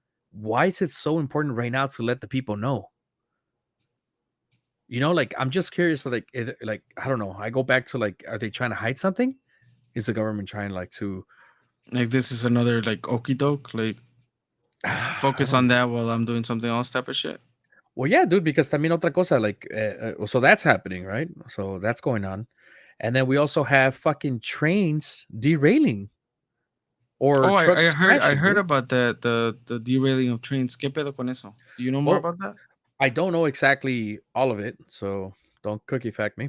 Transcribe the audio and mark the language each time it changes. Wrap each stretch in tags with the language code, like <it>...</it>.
<en>Why is it so important right now to let the people know? You know, like I'm just curious. Like, like I don't know. I go back to like, are they trying to hide something? Is the government trying like to like this is another like okie doke, like focus on that while I'm doing something else type of shit? Well, yeah, dude. Because</en> <es>también otra cosa,</es> <en>like, so that's happening, right? So that's going on, and then we also have fucking trains derailing. Or I heard dude. about the derailing of trains.</en> <es>¿Qué pedo con eso?</es> <en>Do you know more about that? I don't know exactly all of it, so don't cookie fact me.</en>